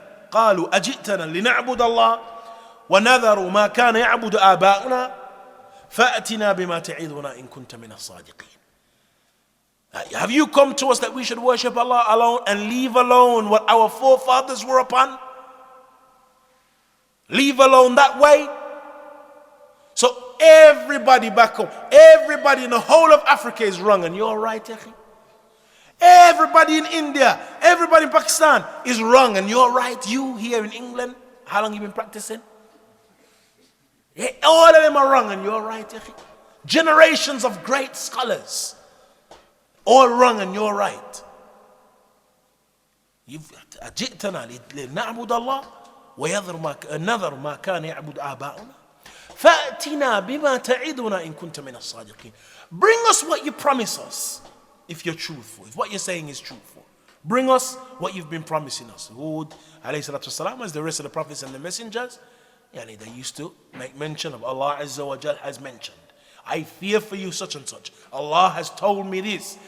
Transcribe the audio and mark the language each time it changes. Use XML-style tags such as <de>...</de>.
<ar>قالوا أجئتنا لنعبد الله ونذر ما كان يعبد آباؤنا فأتنا بما تعظنا إن كنت من الصادقين.</ar> <en>Have you come to us that we should worship Allah alone and leave alone what our forefathers were upon? Leave alone that way? So everybody back home, everybody in the whole of Africa is wrong, and you're right, Akhi. Everybody in India, everybody in Pakistan is wrong, and you're right. You here in England, how long you been practicing? Yeah, all of them are wrong, and you're right, Akhi. Generations of great scholars, all wrong, and you're right.</en> <ar>أجئتنا لنعبد الله ونذر ما كان يعبد آباؤنا فأتنا بما تعدنا إن كنت من الصادقين.</ar> <en>Bring us what you promise us if you're truthful, if what you're saying is truthful. Bring us what you've been promising us. Hud, alayhi salatu wasalam, as the rest of the prophets and the messengers, they used to make mention of Allah Azza wa Jal has mentioned. I fear for you such and such. Allah has told me this.</en>